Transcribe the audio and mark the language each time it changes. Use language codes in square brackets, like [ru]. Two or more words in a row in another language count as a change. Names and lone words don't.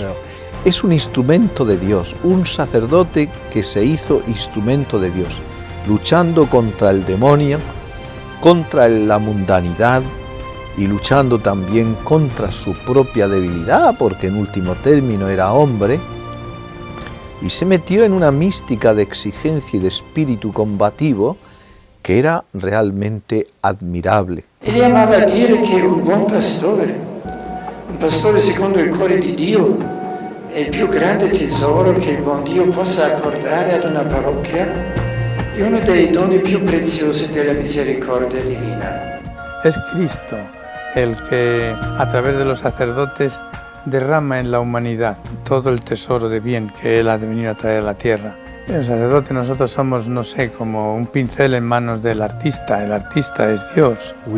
[es] Es un instrumento de Dios, un sacerdote que se hizo instrumento de Dios, luchando contra el demonio, contra la mundanidad, y luchando también contra su propia debilidad, porque en último término era hombre, y se metió en una mística de exigencia y de espíritu combativo que era realmente admirable. [it] Egli amava dire che un buon pastore secondo il cuore di Dio, è il più grande tesoro che il buon Dio possa accordare ad una parrocchia e uno dei doni più preziosi della misericordia divina. [es] Es Cristo el que, a través de los sacerdotes, derrama en la humanidad todo el tesoro de bien que Él ha de venir a traer a la tierra. El sacerdote, nosotros somos, no sé, como un pincel en manos del artista. El artista es Dios.